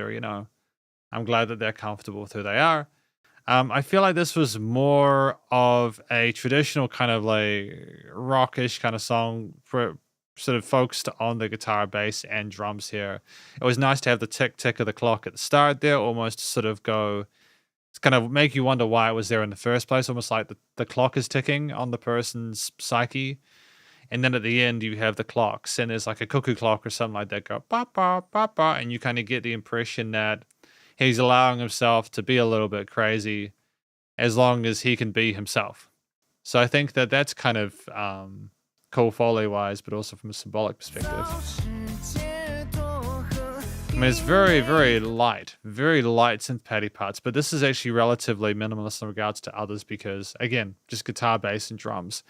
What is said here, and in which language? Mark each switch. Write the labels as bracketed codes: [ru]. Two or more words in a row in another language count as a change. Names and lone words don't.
[en] You know, I'm glad that they're comfortable with who they are. I feel like this was more of a traditional kind of like rockish kind of song for sort of focused on the guitar, bass, and drums here. It was nice to have the tick tick of the clock at the start there, almost to sort of go, it's kind of make you wonder why it was there in the first place, almost like the clock is ticking on the person's psyche. And then at the end, you have the clocks, and there's like a cuckoo clock or something like that go ba ba ba ba, and you kind of get the impression that he's allowing himself to be a little bit crazy as long as he can be himself. So I think that that's kind of cool Foley wise, but also from a symbolic perspective. I mean, it's very light synth patty parts, but this is actually relatively minimalist in regards to others because, again, just guitar, bass, and drums.